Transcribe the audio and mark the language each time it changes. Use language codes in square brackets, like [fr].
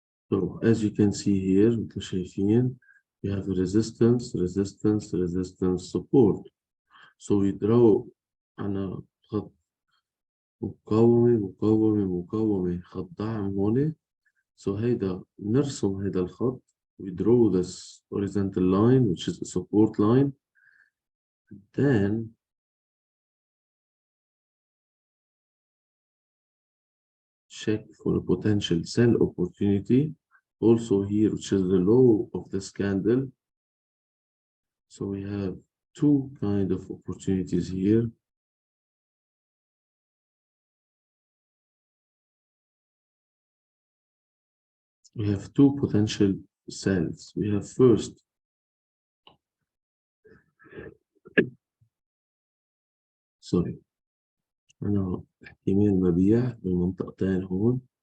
[en] So as you can see here, [ar] مثل شايفين, [en] we have a resistance, resistance, resistance, support. So we draw [ar] على خط مقاومة مقاومة مقاومة، خط دعم هون. So هيدا نرسم هيدا الخط. [en] We draw this horizontal line, which is a support line. Then check for a potential sell opportunity. also here, which is the low of this candle. So we have two kind of opportunities here. We have two potential sells. We have first sorry [ar] أنا احتمال مبيع بالمنطقتين هون.